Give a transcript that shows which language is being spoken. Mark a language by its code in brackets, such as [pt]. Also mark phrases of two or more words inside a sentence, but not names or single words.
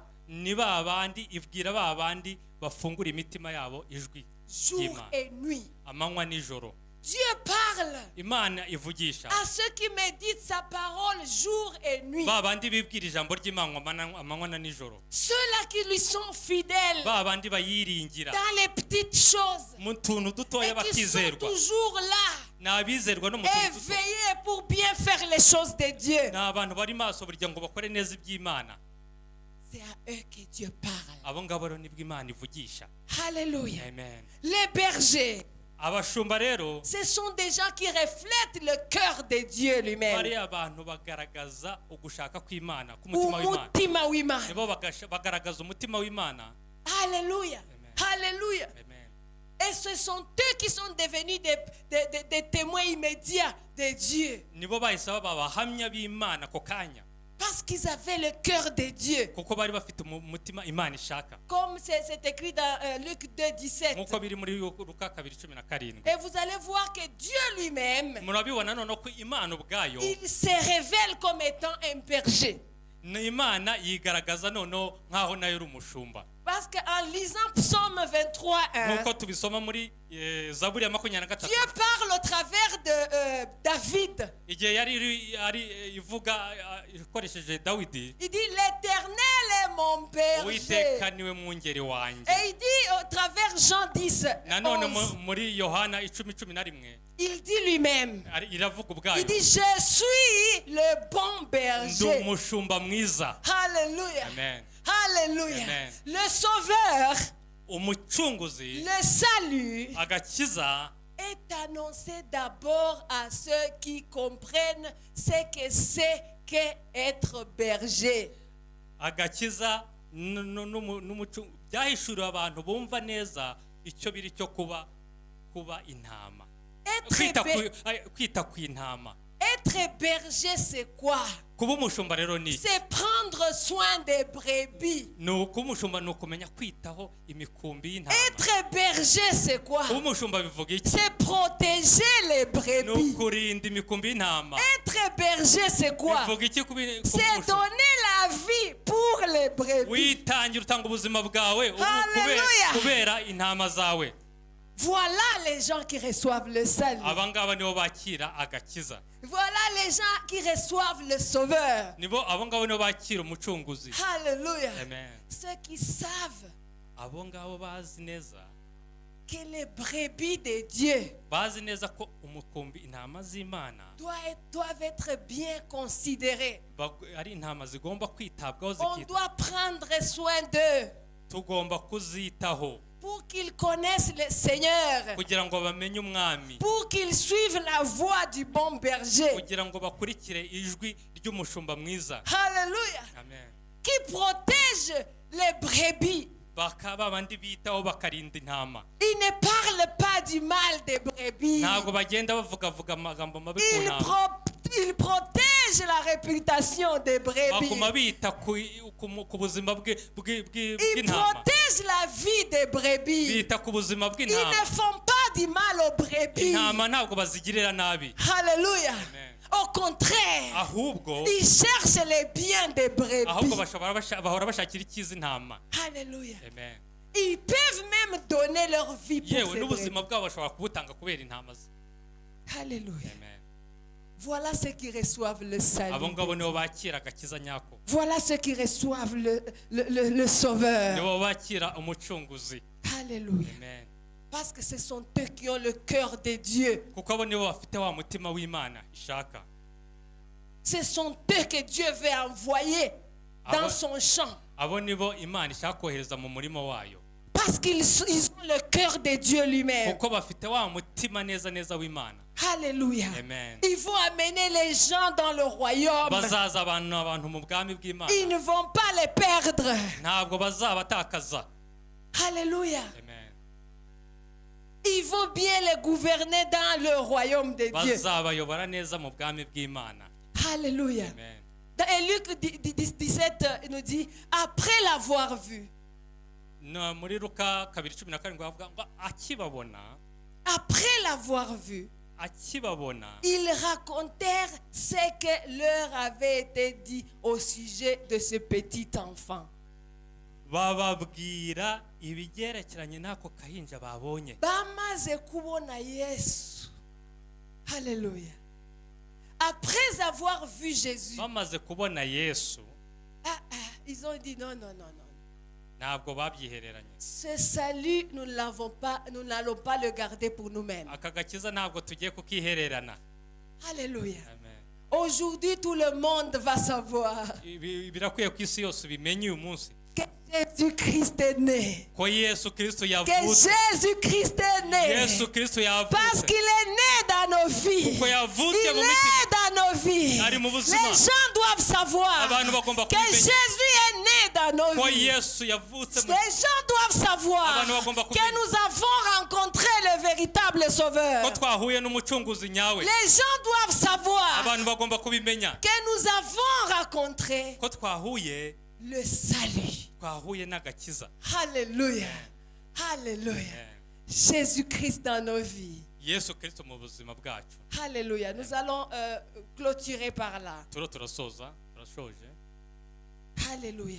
[rw] ni ba bandi ibwira ba bandi bafungura imitima yabo ijwi [fr] Jour [rw] ry'Imana [fr] et nuit. [rw] amanywa nijoro. [fr] Dieu parle [rw] Imana ivugisha [fr] à ceux qui méditent sa parole jour et nuit. [rw] ba bandi bibwira ijambo ry'Imana amanywa na nijoro, [fr] Ceux-là qui lui sont fidèles [rw] ba bandi bayiringira [fr] dans les petites choses. [rw] mu tuntu dutoya [fr] Et qui sont [rw] batizerwa. [fr] toujours là, [rw] Ni abizerwa no mu tuntu duto. [fr] éveillés pour bien faire les choses de Dieu. [rw] Ni abantu bari maso burya ngo bakore neza iby'Imana. [fr] C'est à eux que Dieu parle. [rw] Abo ngabo rero nibwo Imana ivugisha. Alléluia. Amen. [fr] Les bergers, [rw] Abashumba rero [fr] ce sont des gens qui reflètent le cœur de Dieu lui-même. [rw] bari abantu bagaragaza ugushaka kw'Imana k'umutima w'Imana. Umutima w'Imana. Nibo bagaragaza umutima w'Imana. Alléluia. Amen. Alléluia. Amen. [fr] Et ce sont eux qui sont devenus des témoins immédiats de Dieu. [rw] Nibo bahise baba abahamya b'Imana ako kanya [fr] Parce qu'ils avaient le cœur de Dieu. [rw] kuko bari bafite umutima Imana ishaka, [fr] Comme c'est écrit dans Luc 2, 17. [rw] nk'uko biri muri Luka 2:17. [fr] Et vous allez voir que Dieu lui-même, [rw] Murabibona noneho ko Imana ubwayo [fr] il se révèle comme étant un berger. [rw] ni Imana yigaragaza noneho nk'aho nayo uri umushumba, [fr] Parce qu'en lisant Psaume 23, 1, [rw] nk'uko tubisoma muri Zaburi ya 23. [fr] Dieu parle au travers de David. [rw] Igihe yari ivuga ikoresheje Dawidi, [fr] Il dit, l'Éternel est mon berger. [rw] Uwiteka niwe mwungeri wanjye. [fr] Et il dit au travers Jean 10, [rw] Nanone 11, muri Yohana 10:11 [fr] il dit lui-même, [rw] iravuga ubwayo, [fr] il dit, je suis le bon [rw] ndi [fr] berger. [rw] umushumba mwiza. Alléluia. Amen. Alléluia. Amen. [fr] Le sauveur, [rw] Umucunguzi, [fr] le salut, [rw] agakiza [fr] est annoncé d'abord à ceux qui comprennent ce que c'est qu'être berger. [rw] agakiza byahishuriwe abantu bumva neza icyo biri cyo kuba intama, kwita ku intama. [fr] Être berger, c'est quoi? [rw] Kuba umushumba rero ni [fr] C'est prendre soin des brebis. [rw] kuba umushumba ni ukumenya kwitaho imikumbi y'intama. [fr] Être berger, c'est quoi? [rw] Kuba umushumba bivuga iki? [fr] C'est protéger les [rw] Ni [fr] brebis. [rw] ukurinda imikumbi y'intama. [fr] Être berger, c'est quoi? [rw] Bivuga iki kuba [fr] C'est [rw] umushumba? [fr] donner la vie pour les brebis. [rw] Witangira utanga ubuzima bwawe Hallelujah. kubera intama zawe. [fr] Voilà les gens qui reçoivent le salut. [rw] Aba ngaba nibo bakira agakiza, [fr] Voilà les gens qui reçoivent le sauveur. [rw] abo ngabo nibo bakira umucunguzi. Alléluia. Amen. [fr] Ceux qui savent [rw] Abo ngabo bazi neza, [fr] que les brebis de Dieu [rw] bazi neza ko umukumbi intama z'Imana [fr] doivent être bien considérés. [rw] ari intama zigomba kwitabwaho, [fr] On doit prendre soin d'eux [rw] tugomba kuzitaho [fr] pour qu'ils connaissent le Seigneur, [rw] kugira ngo bamenye umwami, [fr] pour qu'ils suivent la voie du bon berger. [rw] kugira ngo bakurikire ijwi ry'umushumba mwiza. Alléluia. Amen. [fr] Qui protège les brebis. [rw] Bakaba bandi bitaho bakarinda intama, [fr] Il ne parle pas du mal des brebis. [rw] ntabwo bagenda bavuga amagambo mabi ku ntama, [fr] Il protège la réputation des brebis. [rw] baguma bita ku buzima [fr] Il [rw] bw'intama, [fr] protège la vie des brebis. [rw] bita ku buzima [fr] Ils [rw] bw'intama. [fr] ne font pas du mal aux brebis. [rw] Intama ntabwo bazigirira nabi, Alléluia. Amen. [fr] Au contraire, [rw] ahubwo [fr] ils cherchent les biens des [rw] ahubwo [fr] brebis. [rw] bahora bashakira icyiza intama. Alléluia. Amen. [fr] Ils peuvent même donner leur vie pour [rw] Yewe [fr] ces brebis. [rw] n'ubuzima bwabo bashobora kubutanga kubera intama ze. Alléluia. Amen. [fr] Voilà ceux qui reçoivent le [rw] Abo [fr] salut. [rw] ngabo nibo bakira agakiza nyako, [fr] Voilà ceux qui reçoivent le sauveur. [rw] nibo bakira umucunguzi. Alléluia. Amen. [fr] Parce que ce sont eux qui ont le cœur de Dieu. [rw] kuko abo nibo bafite wa mutima w'Imana ishaka. [fr] Ce sont eux que Dieu veut envoyer dans [rw] Abo- [fr] son champ. [rw] abo nibo Imana ishaka kohereza mu murima wayo, [fr] Parce ils ont le cœur de Dieu lui-même. [rw] kuko bafite wa mutima neza neza w'Imana. Alléluia. Amen. [fr] Ils vont amener les gens dans le royaume. [rw] bazaza abantu mu bwami bw'Imana, [fr] Ils ne vont pas les perdre. [rw] ntabwo bazabatakaza. Alléluia. Amen. [fr] Ils vont bien les gouverner dans le royaume de Dieu. [rw] bazabayobora neza mu bwami bw'Imana. Alléluia. Amen. [fr] Dans Luc 17, il nous dit, après l'avoir vu, [rw] No, muri Luka 2:17 bavuga ngo akibabona [fr] après l'avoir vu, ils racontèrent ce que leur avait été dit au sujet de ce petit enfant. [rw] bababwira ibigerekeranye n'ako kahinja babonye. Bamaze kubona Yesu. Alléluia. [fr] Après avoir vu Jésus, [rw] bamaze kubona Yesu [fr] ils ont dit non, non, non, non. [rw] ntabwo babyihereranye. [fr] Ce salut, nous n'allons pas le garder pour nous-mêmes. [rw] Aka gakiza ntabwo tugiye kukihererana. Alléluia. Amen. [fr] Aujourd'hui, tout le monde va savoir [rw] Birakwiye ko isi yose bimenye uyu munsi [fr] que Jésus-Christ est né. [rw] ko Yesu Kristo [fr] Que [rw] yavutse. [fr] Jésus-Christ est né. [rw] Yesu Kristo [fr] Parce [rw] yavutse [fr] qu'il est né dans nos vies. [rw] kuko yavutse [fr] Il [rw] mu [fr] est [rw] mitima. [fr] dans nos vies. [rw] Ari mu [fr] Les [rw] buzima. [fr] gens doivent savoir [rw] Abantu bagomba [fr] que [rw] kubimenya. [fr] Jésus est né dans nos [rw] ko [fr] vies. [rw] Yesu yavutse mu [fr] Les gens doivent savoir [rw] Abantu bagomba [fr] que [rw] kumenya. [fr] nous avons rencontré le véritable [rw] ko [fr] Sauveur. [rw] twahuye n'umucunguzi nyawe. [fr] Les gens doivent savoir [rw] Abantu bagomba kubimenya [fr] que nous avons rencontré [rw] ko twahuye [fr] le salut. [rw] n'agakiza. Alléluia. Alléluia. [fr] Jésus-Christ dans nos vies. [rw] Yesu Kristo mu buzima bwacu. Alléluia. [fr] Nous allons clôturer par là. [rw] turashoje. Alléluia.